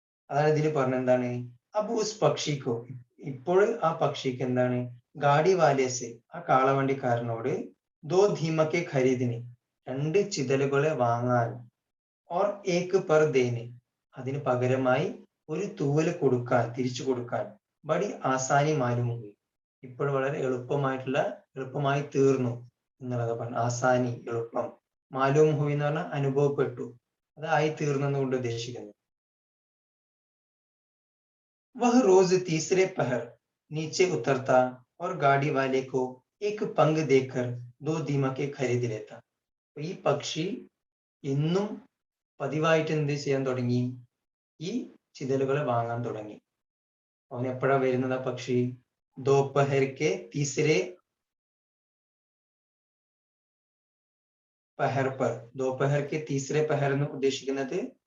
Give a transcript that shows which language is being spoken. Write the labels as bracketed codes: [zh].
[ml] അതാണ് ഇതിൽ പറഞ്ഞ എന്താണ്, അപ്പൊ ഉസ് പക്ഷിക്കോ, ഇപ്പോൾ ആ പക്ഷിക്ക് എന്താണ്, [hi] ഗാഡി വാലേസ് [ml] ആ കാളവണ്ടിക്കാരനോട്, [hi] ദോ ധീമക്കെ ഖരീദിന് [ml] 2 ചിതലുകളെ വാങ്ങാൻ, [hi] ഓർ ഏക്ക് പർ ദേന് [ml] അതിന് പകരമായി ഒരു തൂവല് കൊടുക്കാൻ, തിരിച്ചു കൊടുക്കാൻ, [hi] ബടി ആസാനി മാലുമുണ്ട് [ml] ഇപ്പോൾ വളരെ എളുപ്പമായി തീർന്നു എന്നുള്ളത് പറഞ്ഞു. ആസാനി എളുപ്പം, മാലൂം ഹുയി എന്ന് പറഞ്ഞാൽ അനുഭവപ്പെട്ടു, അത് ആയി തീർന്നു എന്നുകൊണ്ട് ഉദ്ദേശിക്കുന്നു. [hi] वह रोज तीसरे पहर नीचे उतरता और गाड़ी वाले को एक पंग देकर 2 दीमके खरीद लेता. [ml] ഈ പക്ഷി എന്നും പതിവായിട്ട് എന്ത് ചെയ്യാൻ തുടങ്ങി, ഈ ചിതലുകളെ വാങ്ങാൻ തുടങ്ങി. അവൻ എപ്പോഴാ വരുന്നത്, ആ പക്ഷി, [hi] ദോപഹർക്കെ തീസരെ പഹർ പർ, [ml] ദോപഹർക്കെ തീസരെ പഹർ എന്ന് ഉദ്ദേശിക്കുന്നത്